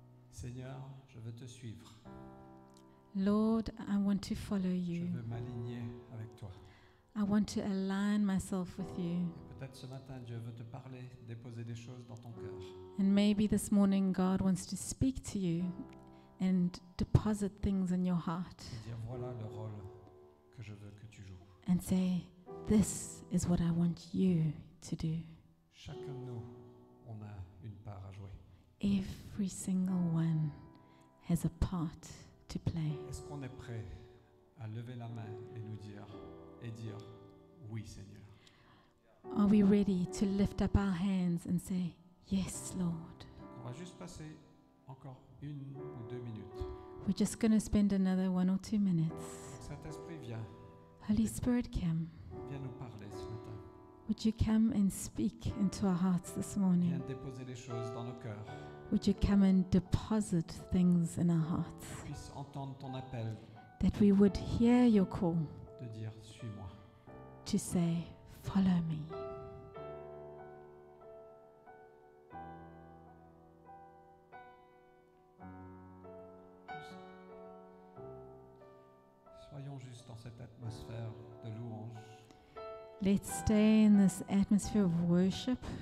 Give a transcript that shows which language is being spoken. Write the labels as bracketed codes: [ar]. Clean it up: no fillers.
[fr] Seigneur, je veux te suivre. [en] Lord, I want to follow [fr] Je [en] you. [fr] veux m'aligner avec toi. [en] I want to align myself with you. [fr] Et peut-être ce matin, Dieu veut te parler, déposer des choses dans ton cœur. [en] And maybe this morning God wants to speak to you and deposit things in your heart [fr] Et dire, voilà le rôle que je veux que tu joues. [en] and say, this is what I want you to do. [fr] Chacun de nous, on a une part à jouer. [en] Every single one has a part to play. [fr] Est-ce qu'on est prêt à lever la main et nous dire, oui Seigneur. [en] Are we ready to lift up our hands and say, yes, Lord? [fr] On va juste passer encore 1 ou 2 minutes. [en] We're just going to spend another 1 or 2 minutes. [fr] Saint-Esprit, viens [en] Holy Spirit, come. [fr] nous parler ce matin. [en] Would you come and speak into our hearts this [fr] Viens [en] morning? [fr] déposer les choses dans nos cœurs. [en] Would you come and deposit things in our hearts? [fr] Puisse entendre ton appel [en] That we would hear your call [fr] de dire, suis-moi. [en] to say, follow me. [fr] Soyons juste dans cette atmosphère de louange. [en] Let's stay in this atmosphere of worship.